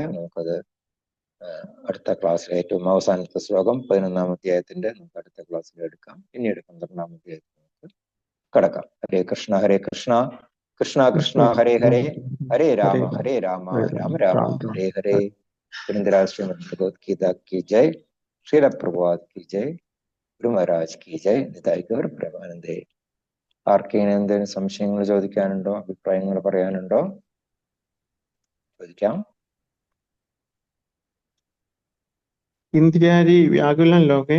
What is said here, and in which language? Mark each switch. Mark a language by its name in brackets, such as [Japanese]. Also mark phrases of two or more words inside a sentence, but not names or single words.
[Malayalam] നമുക്കത് അടുത്ത ക്ലാസ്സിൽ ഏറ്റവും അവസാനത്തെ ശ്ലോകം 11-ാം അധ്യായത്തിന്റെ നമുക്ക് അടുത്ത ക്ലാസ്സിൽ എടുക്കാം. പിന്നീട് 12-ാം അധ്യായത്തിൽ നമുക്ക് കടക്കാം. [Sanskrit] हरे कृष्ण कृष्ण कृष्ण हरे हरे हरे राम राम राम हरे हरे. [Hindi] ശ്രീമദ് ഭഗവത്ഗീത की जय. श्रील प्रभुपाद की जय. ഗുരു മഹാരാജ് की जय. [Bangla] নিতাই গৌর প্রেমানন্দে. [Malayalam] ആർക്കെങ്കിലും എന്തെങ്കിലും സംശയങ്ങൾ ചോദിക്കാനുണ്ടോ, അഭിപ്രായങ്ങൾ പറയാനുണ്ടോ? ചോദിക്കാം. [Sanskrit] इन्द्रियारि व्याकुलं लोके